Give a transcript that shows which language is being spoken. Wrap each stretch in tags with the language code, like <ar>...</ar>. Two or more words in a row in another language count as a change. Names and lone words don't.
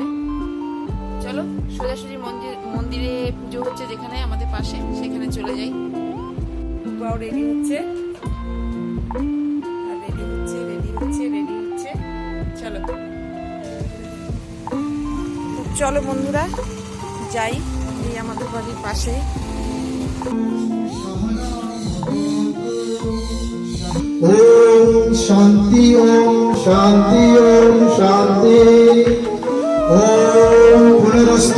<bn>চলো সোজাসুজি মন্দিরে পুজো হচ্ছে যেখানে আমাদের পাশে, সেখানে চলে যাই। বাবাও রেডি হচ্ছে, চলো চলো বন্ধুরা যাই, এই আমাদের বাড়ির পাশে।</bn> <sa>ओम शांति ओम शांति ओम शांति ओम पुनरस्तु।</sa>